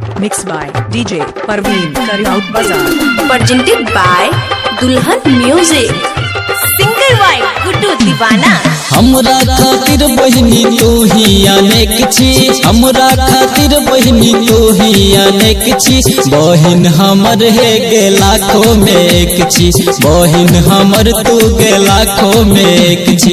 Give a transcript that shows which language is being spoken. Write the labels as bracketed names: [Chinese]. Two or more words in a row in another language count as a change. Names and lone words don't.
[English] Mixed by DJ Parveen Karyaut Bazaar. Presented by Dulhan Music. Singer by Guddu Divana. [Maithili] हमरा खातिर बहनी तू ही अनेक छी, हमरा खातिर बहनी तू ही अनेक छी। बहन हमर है गे लाखों में एक छी, बहन हमर तू गे लाखों में एक छी।